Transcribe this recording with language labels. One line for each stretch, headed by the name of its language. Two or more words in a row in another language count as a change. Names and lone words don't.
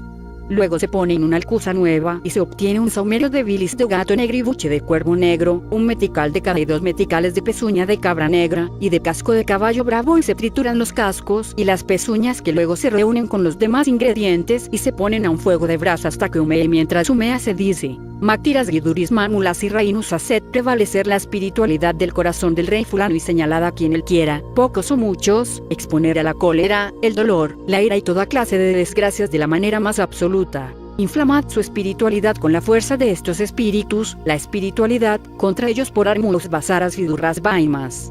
Spanish: Luego se pone en una alcuza nueva y se obtiene un saumerio de bilis de gato negro y buche de cuervo negro, un metical de cada y 2 meticales de pezuña de cabra negra y de casco de caballo bravo y se trituran los cascos y las pezuñas que luego se reúnen con los demás ingredientes y se ponen a un fuego de brasa hasta que humee y mientras humea se dice, Mactiras guiduris manulas y reinus haced prevalecer la espiritualidad del corazón del rey fulano y señalada a quien él quiera, pocos o muchos, exponer a la cólera, el dolor, la ira y toda clase de desgracias de la manera más absoluta. Inflamad su espiritualidad con la fuerza de estos espíritus, la espiritualidad, contra ellos por armulos basaras y durras baimas.